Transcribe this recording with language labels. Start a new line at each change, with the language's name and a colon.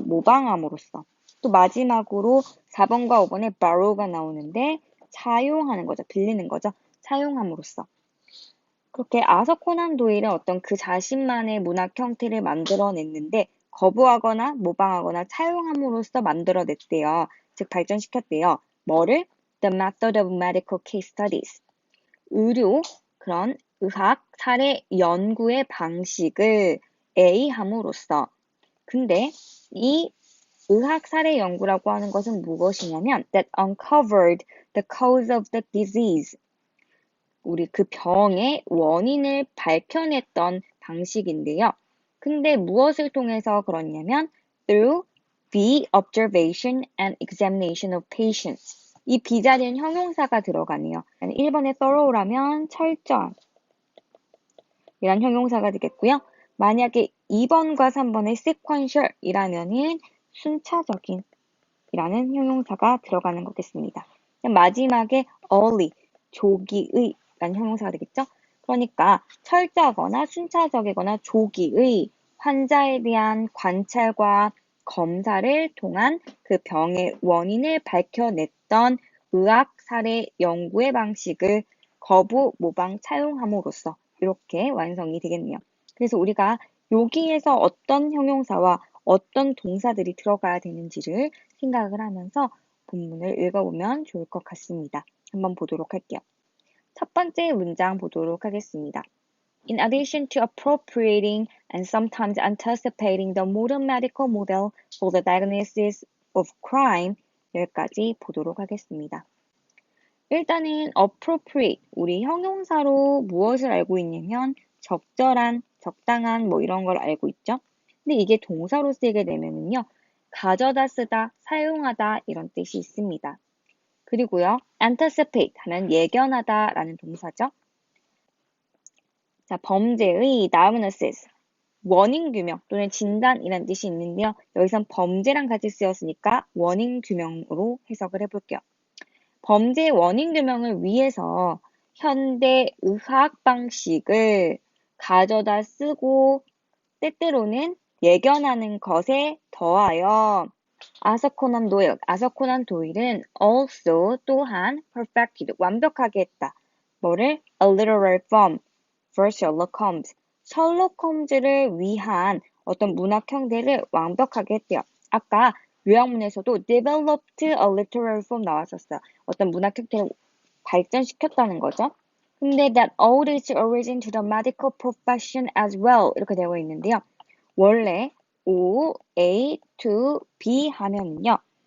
Korean: 모방함으로써. 또 마지막으로 4번과 5번에 borrow가 나오는데 차용하는 거죠. 빌리는 거죠. 차용함으로써. 그렇게 아서 코난 도일은 어떤 그 자신만의 문학 형태를 만들어냈는데 거부하거나 모방하거나 차용함으로써 만들어냈대요. 즉 발전시켰대요. 뭐를?
English: The method of medical case studies.
Korean: 그런 의학 사례 연구의 방식을 A함으로써. 근데 이 의학 사례 연구라고 하는 것은 무엇이냐면
English: that uncovered the cause of the disease.
Korean: 우리 그 병의 원인을 밝혀냈던 방식인데요. 근데 무엇을 통해서 그러냐면
English: through the observation and examination of patients.
Korean: 이 비자리는 형용사가 들어가네요. 1번에 thorough라면 철저한 이란 형용사가 되겠고요. 만약에 2번과 3번에 sequential 이라면은 순차적인 이라는 형용사가 들어가는 거겠습니다. 마지막에 early, 조기의 라는 형용사가 되겠죠? 그러니까 철저하거나 순차적이거나 조기의 환자에 대한 관찰과 검사를 통한 그 병의 원인을 밝혀냈던 의학 사례 연구의 방식을 거부, 모방, 차용함으로써 이렇게 완성이 되겠네요. 그래서 우리가 여기에서 어떤 형용사와 어떤 동사들이 들어가야 되는지를 생각을 하면서 본문을 읽어보면 좋을 것 같습니다. 한번 보도록 할게요. 첫 번째 문장 보도록 하겠습니다.
English: In addition to appropriating and sometimes anticipating the modern medical model for the diagnosis of crime,
Korean: 여기까지 보도록 하겠습니다. 일단은 appropriate, 우리 형용사로 무엇을 알고 있냐면 적절한, 적당한 뭐 이런 걸 알고 있죠. 근데 이게 동사로 쓰이게 되면은요, 가져다 쓰다, 사용하다 이런 뜻이 있습니다. 그리고요, anticipate 하면 예견하다 라는 동사죠. 자, 범죄의 diagnosis, 원인 규명 또는 진단이라는 뜻이 있는데요. 여기선 범죄랑 같이 쓰였으니까 원인 규명으로 해석을 해볼게요. 범죄 원인 규명을 위해서 현대 의학 방식을 가져다 쓰고 때때로는 예견하는 것에 더하여 아서 코난 도일은 also 또한 perfected 완벽하게 했다. 뭐를?
English: A literary form for Sherlock Holmes.
Korean: 셜록 홈즈를 위한 어떤 문학 형태를 완벽하게 했대요. 아까 요약문에서도
English: developed a literary form
Korean: 나왔었어요. 어떤 문학 형태를 발전시켰다는 거죠. 근데
English: that owed its origin to the medical profession as well
Korean: 이렇게 되어 있는데요. 원래 O, A, to B 하면요.